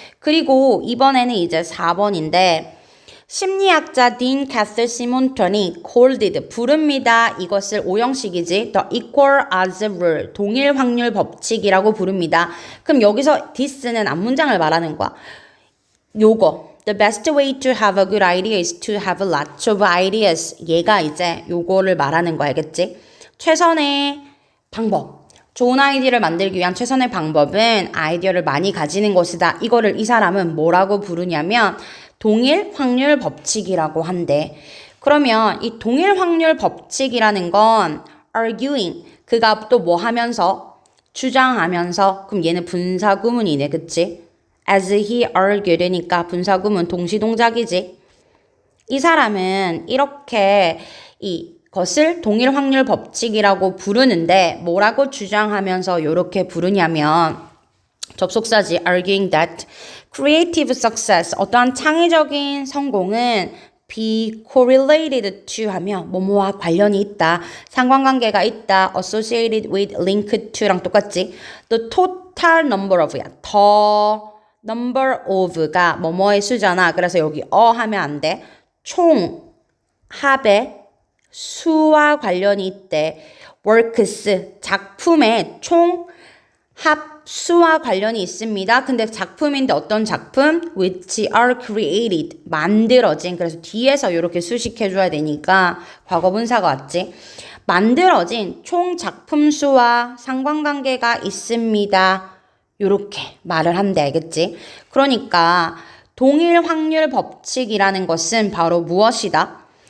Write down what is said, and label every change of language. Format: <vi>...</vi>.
<ko>그리고 이번에는 이제 4번인데 심리학자 딘 캐슬 시몬턴이</ko> <en>called</en> <ko>부릅니다. 이것을 오형식이지.</ko> <en>The equal odds rule</en> <ko>동일 확률 법칙이라고 부릅니다. 그럼 여기서 this는 앞문장을 말하는 거야. 요거</ko> <en>The best way to have a good idea is to have lots of ideas.</en> <ko>얘가 이제 요거를 말하는 거 알겠지? 최선의 방법. 좋은 아이디어를 만들기 위한 최선의 방법은 아이디어를 많이 가지는 것이다. 이거를 이 사람은 뭐라고 부르냐면 동일 확률 법칙이라고 한대. 그러면 이 동일 확률 법칙이라는 건</ko> <en>arguing,</en> <ko>그가 또 뭐 하면서? 주장하면서. 그럼 얘는 분사구문이네. 그치?</ko> <en>as he argued니까</en> <ko>분사구문 동시동작이지. 이 사람은 이렇게 이것을 동일 확률 법칙이라고 부르는데 뭐라고 주장하면서 이렇게 부르냐면 접속사지.</ko> <en>arguing that creative success,</en> <ko>어떠한 창의적인 성공은</ko> <en>be correlated to</en> <ko>하며 뭐뭐와 관련이 있다. 상관관계가 있다.</ko> <en>associated with, linked to랑 똑같지. the total number of야. the number of가</en> <ko>뭐뭐의 수잖아. 그래서 여기 하면 안 돼. 총 합의 수와 관련이 있대.</ko> <en>works</en> <ko>작품의 총 합수와 관련이 있습니다. 근데 작품인데 어떤 작품?</ko> <en>which are created</en> <ko>만들어진. 그래서 뒤에서 이렇게 수식해줘야 되니까 과거분사가 왔지. 만들어진 총 작품 수와 상관관계가 있습니다. 요렇게 말을 한대. 알겠지? 그러니까 동일 확률 법칙이라는 것은 바로 무엇이다?</ko>